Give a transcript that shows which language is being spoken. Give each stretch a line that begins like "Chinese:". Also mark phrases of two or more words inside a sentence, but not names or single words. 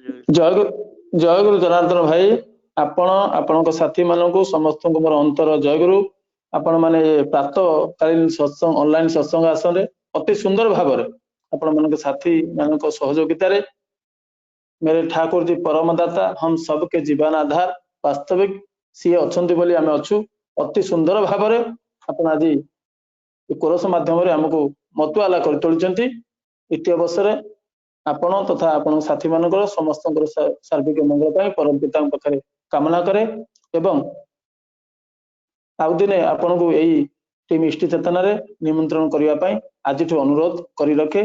Odia: ଜୟଗୁରୁ ଜନାର୍ଦ୍ଦନ ଭାଇ, ଆପଣ ଆପଣଙ୍କ ସାଥୀ ମାନଙ୍କୁ ସମସ୍ତଙ୍କୁ ମୋର ଅନ୍ତର ଜୟଗୁରୁ। ଆପଣ ମାନେ ପ୍ରାତଃକାଳୀନ ସତ୍ସଙ୍ଗ ଅନଲାଇନ ସତ୍ସଙ୍ଗ ଆସନରେ ଅତି ସୁନ୍ଦର ଭାବରେ ଆପଣ ମାନଙ୍କ ସାଥୀ ମାନଙ୍କ ସହଯୋଗିତାରେ
Hindi: मेरे ठाकुर जी परमदाता हम सबके जीवन आधार वास्तविक
Odia: ସିଏ ଅଛନ୍ତି ବୋଲି ଆମେ ଅଛୁ। ଅତି ସୁନ୍ଦର ଭାବରେ ଆପଣ ଆଜି କୋରସ ମାଧ୍ୟମରେ ଆମକୁ ମତୁଆଲା କରି ତୋଳିଛନ୍ତି। ଇତି ଅବସରରେ ଆପଣ ତଥା ଆପଣଙ୍କ ସାଥୀ ମାନଙ୍କର ସମସ୍ତଙ୍କର ସାର୍ବିକ ମଙ୍ଗଳ ପାଇଁ ପରମ ପିତାଙ୍କ ପାଖରେ କାମନା କରେ ଏବଂ ଆଉ ଦିନେ ଆପଣଙ୍କୁ ଏଇ ଟିମ୍ ଇଷ୍ଟି ଚେତନାରେ ନିମନ୍ତ୍ରଣ କରିବା ପାଇଁ ଆଜିଠୁ ଅନୁରୋଧ କରି ରଖେ।